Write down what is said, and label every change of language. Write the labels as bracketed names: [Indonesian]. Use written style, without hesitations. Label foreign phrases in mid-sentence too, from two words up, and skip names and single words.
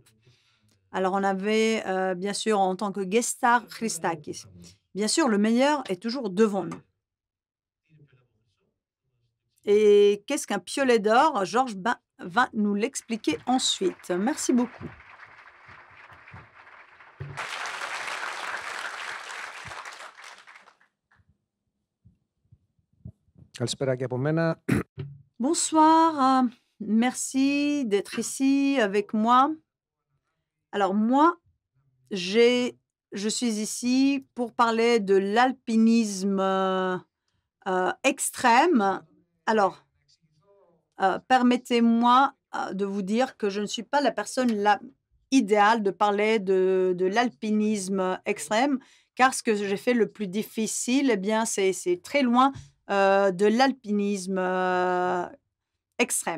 [French] Alors, on avait bien sûr en tant que [English] guest star [French] Christakis. Bien sûr, le meilleur est toujours devant nous. Et qu'est-ce qu'un piolet d'or? Georges va nous l'expliquer ensuite. Merci beaucoup. [Greek] Καλησπέρα και από μένα. [French] Bonsoir, merci d'être ici avec moi. Alors moi, je suis ici pour parler de l'alpinisme extrême. Alors, permettez-moi de vous dire que je ne suis pas la personne idéale de parler de l'alpinisme extrême, car ce que j'ai fait le plus difficile, eh bien, c'est très loin de l'alpinisme extrême.